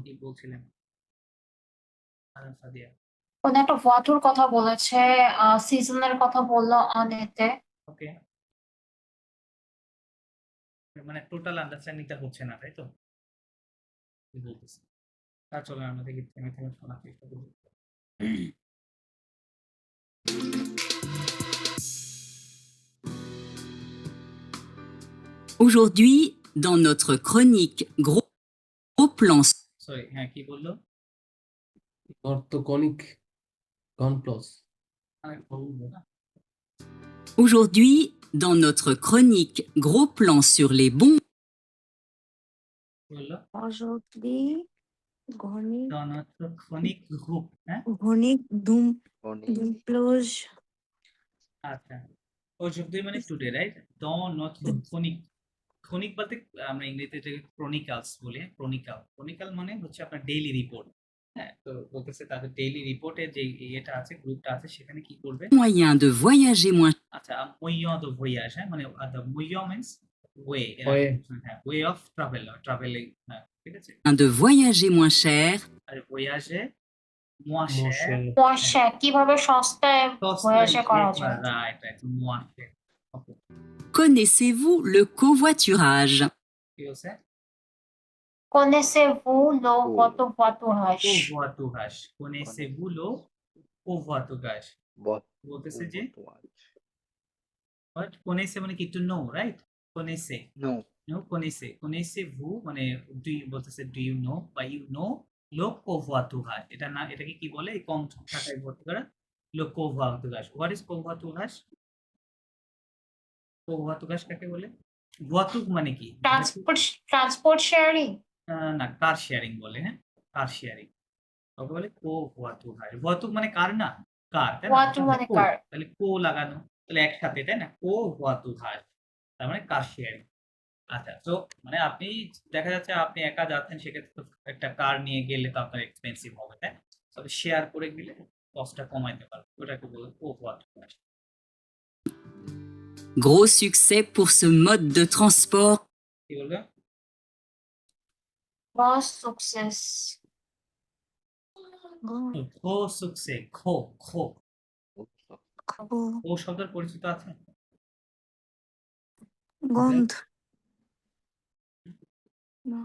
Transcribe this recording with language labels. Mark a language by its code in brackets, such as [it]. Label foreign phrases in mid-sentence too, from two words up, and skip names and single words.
[bn] কি বলছিলেন? মাদাম সাদিয়া। কোন একটা ওয়াটার কথা বলেছে, সিজনের কথা বললো অনেতে। ওকে, মানে টোটাল আন্ডারস্ট্যান্ডিংটা হচ্ছে না, তাই তো? কি বলতেছি? চলেন আমরা দেখি থেমে থেমে শোনার চেষ্টা করি। [fr] Aujourd'hui, dans notre chronique Gros plan [bn] সরি, হ্যাঁ কি বললো? অর্থকনিক কনপ্লস। আমি বলবো না। [fr] Aujourd'hui, dans notre chronique Gros plan sur les bons [bn] কি বললো? [fr] Aujourd'hui, Gonic, Dans notre chronique groupe, [bn] হ্যাঁ? Gonic, Doom, উনি Doomplose, আচ্ছা। aujourd'hui মানে টুডে, রাইট? [fr] Dans notre chronique, chronique [bn] বলতে আমরা ইংরেজিতে এটাকে chronicles বলি, chronicle। chronicle মানে হচ্ছে আপনার [en] daily report. [bn] হ্যাঁ? তো বলতেছে তাদের [en] daily report [bn] যে ইয়েটা আছে, গ্রুপটা আছে, সেখানে কি করবে? [fr] moyens de voyager moins [bn] আচ্ছা, [fr] moyen de voyage, [bn] হ্যাঁ? মানে [en] the moyen means way, Way. [bn] হ্যাঁ, [en] way of travel, traveling, [bn] হ্যাঁ, ঠিক আছে? [fr] de voyager moins cher, [bn] আর [fr] voyage moins cher, [bn] পয়সা কিভাবে সস্তায় ভয়াসে করা যায়। [en] right, right, [fr] moins cher। ওকে, connaissez-vous le covoiturage? [bn] কি বলছে? [fr] Connaissez-vous le covoiturage? covoiturage, connaissez-vous le covoiturage? [bn] বলতেছে যে what connaissez মানে কি [en] to know, right? [bn] connaissez, [en] no no, [fr] connaissez-vous [en] মানে do you, বলতেছে do you know বা you know [fr] le covoiturage। [bn] এটা না, এটাকে কি বলে? এই কম টাকায় ভর্তি করা, [fr] le covoiturage। [en] what is covoiturage? covoiturage [bn] কাকে বলে? voiture মানে কি? [en] transport sharing. [bn] না, [en] car sharing [bn] বলে, হ্যাঁ, [en] car sharing. [bn] ওকে বলে [fr] co voitu rage. [bn] ভুয়াতু মানে কার না? কার, তাই না? ওয়াটু মানে কো, কার। তাহলে কো লাগানো। তাহলে একসাথে, তাই না? [fr] co voitu rage. [bn] তার মানে [en] car sharing. [bn] আচ্ছা, তো মানে আপনি দেখা যাচ্ছে আপনি একা যাচ্ছেন, সেক্ষেত্রে তো একটা কার নিয়ে গেলে তো আপনার এক্সপেন্সিভ হবে, তাই না? তবে শেয়ার করে গেলে কস্টটা কমাইতে পারবে। ওটাকে বলে [fr] co voitu rage. Gros succès pour ce mode de transport. [bn] কি বলবে? [fr] gros succès. gros succès, gros, gros. খো [bn] খো শব্দের পরিচিত আছে? গন্ধ না